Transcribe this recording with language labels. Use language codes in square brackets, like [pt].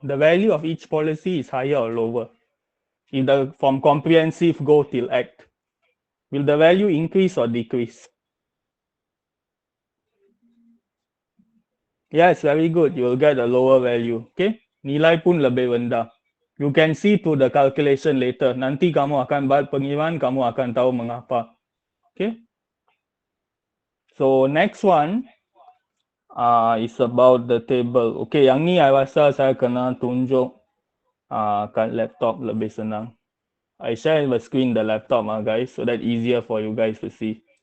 [en] The value of each policy is higher or lower. Either from comprehensive go till act. Will the value increase or decrease? Yes, very good. You will get a lower value. Okay. [ms] Nilai pun lebih rendah. [en] You can see to the calculation later. [ms] Nanti kamu akan buat pengiraan, kamu akan tahu mengapa. Okay. [en] So next one is about the table. [ms] Okay, yang ni I rasa saya kena tunjuk kat laptop lebih senang. [en] I share the screen the laptop guys, so that easier for you guys to see.